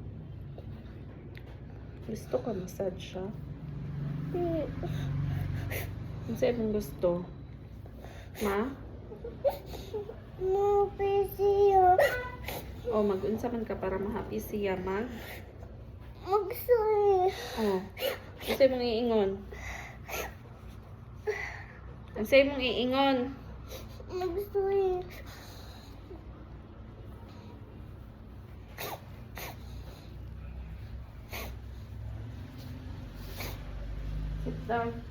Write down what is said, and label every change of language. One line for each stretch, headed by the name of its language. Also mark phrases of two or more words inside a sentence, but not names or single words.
Cebuano: Gusto ka massage siya? Ano sa ibang gusto? Ma? Mupi siya. O mag-unsa man ka para ma-happy siya mag? Magsuhi. O. Ano sa imong iingon? Ano sa imong iingon? Magsuhi.
English: Sit down.